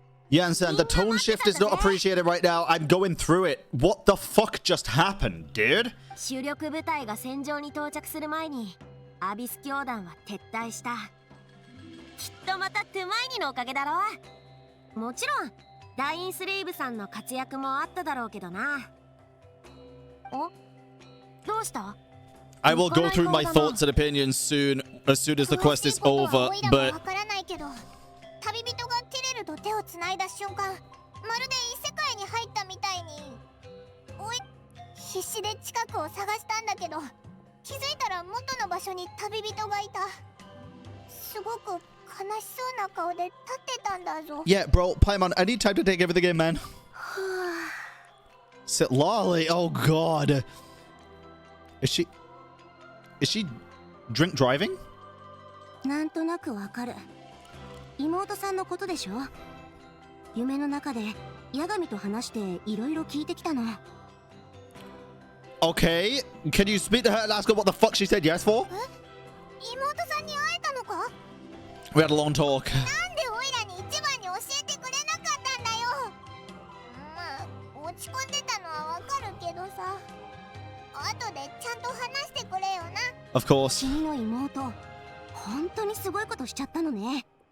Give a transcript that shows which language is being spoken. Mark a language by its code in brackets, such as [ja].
[en] Iansan, the tone shift is not appreciated right now. I'm going through it. What the fuck just happened, dude? [ja] 主力部隊が戦場に到着する前にアビス教団は撤退した。きっとまたトゥマイニのおかげだろ。もちろんダインスレイブさんの活躍もあっただろうけどな。お、どうした？ [en] I will go through my thoughts and opinions soon as the quest is over, but [ja] わからないけど、旅人がティレルと手をつないだ瞬間、まるで異世界に入ったみたいに。おい、必死で近くを探したんだけど、気づいたら元の場所に旅人がいた。すごく悲しそうな顔で立ってたんだぞ。 [en] yeah, bro, Paimon, I need time to take everything in, man. Citlali, oh god. Is she drink driving? [ja] なんとなくわかる。妹さんのことでしょ。夢の中でヤガミと話していろいろ聞いてきたの。 [en] Okay, can you speak to her and ask her what the fuck she said yes for? [ja] 妹さんに会えたのか？ [en] We had a long talk. [ja] なんでオイラに一番に教えてくれなかったんだよ。まあ落ち込んでたのはわかるけどさ。後でちゃんと話してくれよな。 [en] Of course. [ja] 君の妹、本当にすごいことしちゃったのね。